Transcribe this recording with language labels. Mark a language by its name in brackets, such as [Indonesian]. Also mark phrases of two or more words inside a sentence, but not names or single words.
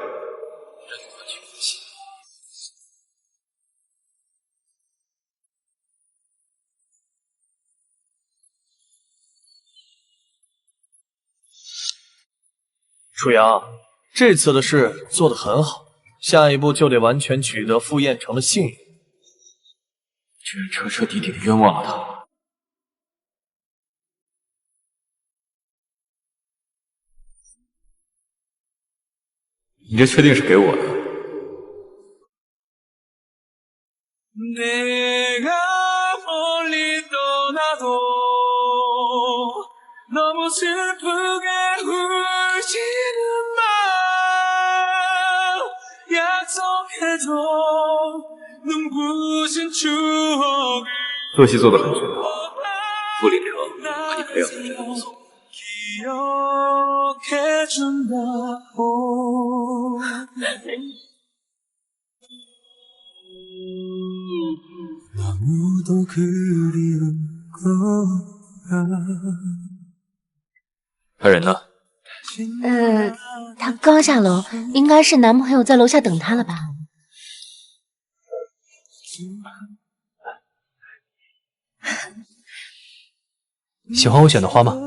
[Chinese] 楚阳，这次的事做得很好，下一步就得完全取得傅彦成的信任。居然彻彻底底的冤枉了他。你这确定是给我的？ [Korean] 너무 슬프게 울지는 마 약속해줘 눈부신 추억을 [Chinese] 做戏做得很全套，傅林成把你培养的真不错。 [Korean] 기억해준다고 너무도 그리운 거야 [Chinese] 他人呢？他刚下楼，应该是男朋友在楼下等他了吧？喜欢我选的花吗？